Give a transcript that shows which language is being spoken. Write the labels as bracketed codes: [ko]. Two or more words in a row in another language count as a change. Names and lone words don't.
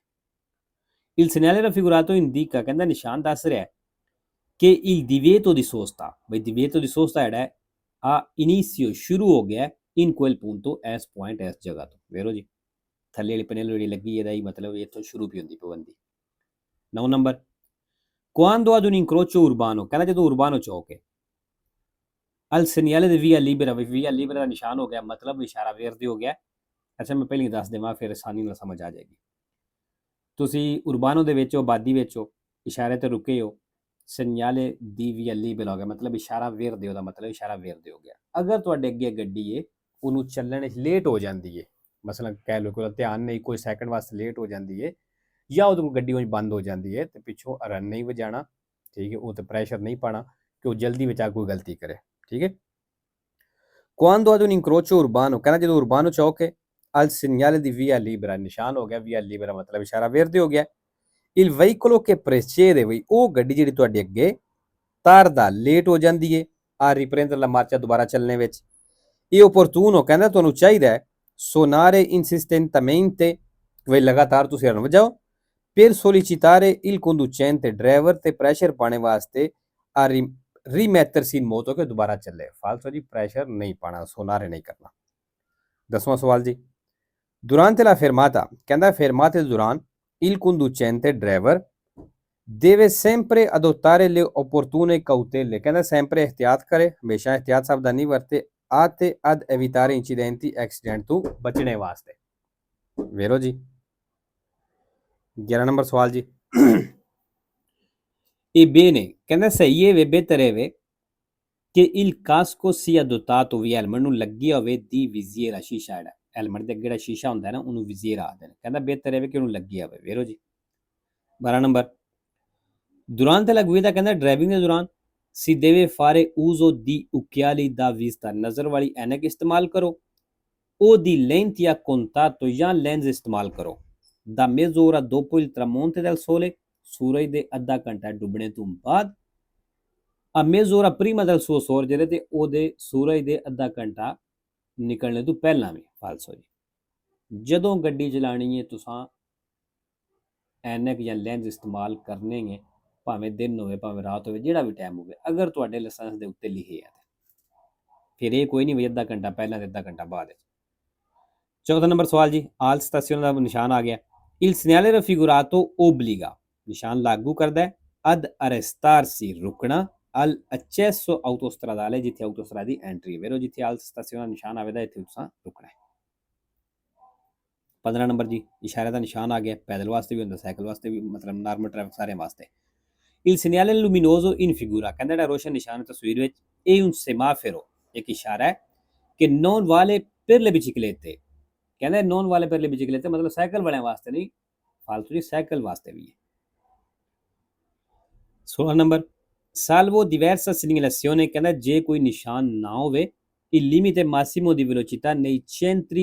[it] il segnale raffigurato indica, [pa] ਕਹਿੰਦਾ ਨਿਸ਼ਾਨ ਦੱਸ ਰਿਹਾ ਕਿ [it] il divieto di sosta, ਬਈ divieto di sosta [pa] ਜਿਹੜਾ ਹੈ [it] ha inizio [pa] ਸ਼ੁਰੂ ਹੋ ਗਿਆ [it] in quel punto, [pa] ਇਸ ਪੁਆਇੰਟ ਇਸ ਜਗ੍ਹਾ ਤੋਂ। ਵੇਖੋ ਜੀ ਥੱਲੇ ਵਾਲੀ ਪਨੇਲੋ ਜਿਹੜੀ ਲੱਗੀ ਇਹਦਾ ਹੀ ਮਤਲਬ ਇੱਥੋਂ ਸ਼ੁਰੂ ਵੀ ਹੁੰਦੀ ਪਾਬੰਦੀ। 9 ਨੰਬਰ, [it] quando ad un incrocio urbano, [pa] ਕਹਿੰਦਾ ਜਦੋਂ ਉਰਬਾਨੋ ਚੌਕ ਹੈ [it] al segnale di via libera, via libera [pa] ਦਾ ਨਿਸ਼ਾਨ ਹੋ ਗਿਆ, ਮਤਲਬ ਇਸ਼ਾਰਾ ਵੇਰਦੇ ਹੋ ਗਿਆ। ਅੱਛਾ ਮੈਂ ਪਹਿਲਾਂ ਹੀ ਦੱਸ ਦੇਵਾਂ ਫਿਰ ਆਸਾਨੀ ਨਾਲ ਸਮਝ ਆ ਜਾਏਗੀ। ਤੁਸੀਂ ਉਰਬਾਨੋ ਦੇ ਵਿੱਚ ਹੋ, ਆਬਾਦੀ ਵਿੱਚ ਹੋ, ਇਸ਼ਾਰੇ ਤੇ ਰੁਕੇ ਹੋ, [it] segnale di via libera [pa] ਹੋ ਗਿਆ, ਮਤਲਬ ਇਸ਼ਾਰਾ ਵੇਰਦੇ ਹੋ ਦਾ ਮਤਲਬ ਇਸ਼ਾਰਾ ਵੇਰਦੇ ਹੋ ਗਿਆ। ਅਗਰ ਤੁਹਾਡੇ ਅੱਗੇ ਗੱਡੀ ਹੈ ਉਹਨੂੰ ਚੱਲਣ ਵਿੱਚ ਲੇਟ ਹੋ ਜਾਂਦੀ ਹੈ, ਮਸਲਾ ਕਹਿ ਲਓ ਕੋਈ ਧਿਆਨ ਨਹੀਂ, ਕੋਈ ਸੈਕਿੰਡ ਵਾਸਤੇ ਲੇਟ ਹੋ ਜਾਂਦੀ ਹੈ ਜਾਂ ਉਹਦੇ ਕੋਲ ਗੱਡੀ ਬੰਦ ਹੋ ਜਾਂਦੀ ਹੈ ਤੇ ਪਿੱਛੋਂ ਰਨ ਨਹੀਂ ਵਜਾਣਾ, ਠੀਕ ਹੈ, ਉਹ ਤੇ ਪ੍ਰੈਸ਼ਰ ਨਹੀਂ ਪਾਣਾ ਕਿ ਉਹ ਜਲਦੀ ਵਿੱਚ ਆ ਕੋਈ ਗਲਤੀ ਕਰੇ, ਠੀਕ ਹੈ। [it] quando ad un incrocio urbano, [pa] ਕਹਿੰਦਾ ਜਦੋਂ ਉਰਬਾਨੋ ਚੌਕ ਹੈ [it] al segnale di via libera, [pa] ਨਿਸ਼ਾਨ ਹੋ ਗਿਆ [it] via libera [pa] ਮਤਲਬ ਇਸ਼ਾਰਾ ਵੇਰਦੇ ਹੋ ਗਿਆ। [it] il veicolo che precede, [pa] ਬਈ ਉਹ ਗੱਡੀ ਜਿਹੜੀ ਤੁਹਾਡੇ ਅੱਗੇ tarda, ਲੇਟ ਹੋ ਜਾਂਦੀ ਹੈ [it] a riprendere la marcia, [pa] ਦੁਬਾਰਾ ਚੱਲਣੇ ਵਿੱਚ। [it] è opportuno, [pa] ਕਹਿੰਦਾ ਤੁਹਾਨੂੰ ਚਾਹੀਦਾ ਹੈ [it] suonare insistentemente, [pa] ਬਈ ਲਗਾਤਾਰ ਤੁਸੀਂ ਰਨ ਵਜਾਓ [it] per sollecitare il conducente, [pa] ਡਰਾਈਵਰ ਤੇ ਪ੍ਰੈਸ਼ਰ ਪਾਣੇ ਵਾਸਤੇ [it] a rimettersi in moto, [pa] ਕਿ ਦੁਬਾਰਾ ਚੱਲੇ। ਫਾਲਤੂ ਜੀ ਪ੍ਰੈਸ਼ਰ ਨਹੀਂ ਪਾਣਾ, ਸੁਨਾਰੇ ਨਹੀਂ ਕਰਨਾ। 10ਵਾਂ ਸਵਾਲ ਜੀ, [it] durante la fermata, ਕਹਿੰਦਾ fermate [pa] ਦੇ ਦੌਰਾਨ [it] il conducente, ਡਰਾਈਵਰ deve sempre adottare le opportune cautele, [pa] ਕਹਿੰਦਾ sempre ਇਹਤਿਆਤ ਕਰੇ, ਹਮੇਸ਼ਾ ਇਹਤਿਆਤ ਸਾਵਧਾਨੀ ਵਰਤੇ ਆਤੇ [it] ad evitare incidenti, [pa] ਐਕਸੀਡੈਂਟ ਤੋਂ ਬਚਣੇ ਵਾਸਤੇ। ਵੇਰੋ ਜੀ 11 ਨੰਬਰ ਸਵਾਲ ਜੀ, ebbene, ਕਹਿੰਦਾ ਸਹੀ ਹੈ ਵੇ ਬਿਹਤਰ ਹੈ ਵੇ ਕਿ [it] il casco sia dotato, [pa] ਵੀ ਹੈਲਮਟ ਨੂੰ ਲੱਗੀ ਹੋਵੇ ਦੀ ਵਿਜ਼ੀਅਰ, ਸ਼ੀਸ਼ਾ ਜਿਹੜਾ ਹੈਲਮਟ ਦੇ ਅੱਗੇ ਜਿਹੜਾ ਸ਼ੀਸ਼ਾ ਹੁੰਦਾ ਨਾ ਉਹਨੂੰ ਵਿਜ਼ੀਅਰ ਆਖਦੇ ਨੇ। ਕਹਿੰਦਾ ਬਿਹਤਰ ਹੈ ਵੇ ਕਿ ਉਹਨੂੰ ਲੱਗੀ ਹੋਵੇ। ਵੇਰੋ ਜੀ 12 ਨੰਬਰ, [it] durante la guida, [pa] ਕਹਿੰਦਾ ਡਰਾਈਵਿੰਗ ਦੇ ਦੌਰਾਨ [it] si deve fare uso di occhiali da vista, [pa] ਨਜ਼ਰ ਵਾਲੀ ਐਨਕ ਇਸਤੇਮਾਲ ਕਰੋ, [it] o di lenti a contatto [pa] ਜਾਂ ਲੈਂਸ ਇਸਤੇਮਾਲ ਕਰੋ। [it] da mezz'ora dopo il tramonto del sole, [pa] ਸੂਰਜ ਦੇ ਅੱਧਾ ਘੰਟਾ ਡੁੱਬਣੇ ਤੋਂ ਬਾਅਦ। [it] a mezz'ora prima del suo sorgere, [pa] ਤੇ ਉਹਦੇ ਸੂਰਜ ਦੇ ਅੱਧਾ ਘੰਟਾ ਨਿਕਲਣੇ ਤੋਂ ਪਹਿਲਾਂ ਵੀ। ਫਾਲਸੋ ਜੀ ਜਦੋਂ ਗੱਡੀ ਚਲਾਣੀ ਹੈ ਤੁਸੀਂ ਐਨਕ ਜਾਂ ਲੈਂਸ ਇਸਤੇਮਾਲ ਕਰਨੇ ਹੈ, ਭਾਵੇਂ ਦਿਨ ਹੋਵੇ ਭਾਵੇਂ ਰਾਤ ਹੋਵੇ, ਜਿਹੜਾ ਵੀ ਟਾਈਮ ਹੋਵੇ, ਅਗਰ ਤੁਹਾਡੇ ਲਾਇਸੈਂਸ ਦੇ ਉੱਤੇ ਲਿਖੇ ਹੈ ਫਿਰ ਇਹ ਕੋਈ ਨਹੀਂ ਵੀ ਅੱਧਾ ਘੰਟਾ ਪਹਿਲਾਂ ਤੇ ਅੱਧਾ ਘੰਟਾ ਬਾਅਦ। 14 ਨੰਬਰ ਸਵਾਲ ਜੀ, ਆਲ ਸਟੇਸ਼ਨ ਦਾ ਨਿਸ਼ਾਨ ਆ ਗਿਆ। [it] il segnale raffigurato obbliga, [pa] ਨਿਸ਼ਾਨ ਲਾਗੂ ਕਰਦਾ ਹੈ [it] ad arrestarsi, [pa] ਰੁਕਣਾ, [it] al accesso autostradale, [pa] ਜਿੱਥੇ ਆਟੋਸਟਰਾਦ ਦੀ ਐਂਟਰੀ ਹੈ। ਵੇਰੋ ਜਿੱਥੇ ਆਲ ਸਟੇਸ਼ਨ ਦਾ ਨਿਸ਼ਾਨ ਆਵੇਦਾ ਇੱਥੇ ਤੁਸੀਂ ਰੁਕਣਾ ਹੈ। 15 ਨੰਬਰ ਜੀ, ਇਸ਼ਾਰੇ ਦਾ ਨਿਸ਼ਾਨ ਆ ਗਿਆ, ਪੈਦਲ ਵਾਸਤੇ ਵੀ ਹੁੰਦਾ, ਸਾਈਕਲ ਵਾਸਤੇ ਵੀ, ਮਤਲਬ ਨਾਰਮਲ ਟ੍ਰੈਫਿਕ ਸਾਰਿਆਂ ਵਾਸਤੇ। [it] il segnale luminoso in figura, [pa] ਕਹਿੰਦਾ ਜਿਹੜਾ ਰੋਸ਼ਨ ਨਿਸ਼ਾਨ ਤਸਵੀਰ ਵਿੱਚ [it] è un semaforo, [pa] ਇੱਕ ਇਸ਼ਾਰਾ ਹੈ ਕਿ [it] non vale per le biciclette, [pa] ਕਹਿੰਦਾ [it] non vale per le biciclette [pa] ਮਤਲਬ ਸਾਈਕਲ ਵਾਲਿਆਂ ਵਾਸਤੇ ਨਹੀਂ, ਫਾਲਤੂ ਜੀ ਸਾਈਕਲ ਵਾਸਤੇ ਵੀ ਹੈ। 16 ਨੰਬਰ, [it] salvo diversa segnalazione, [pa] ਕਹਿੰਦਾ ਜੇ ਕੋਈ ਨਿਸ਼ਾਨ ਨਾ ਹੋਵੇ [it] il limite massimo di velocità nei centri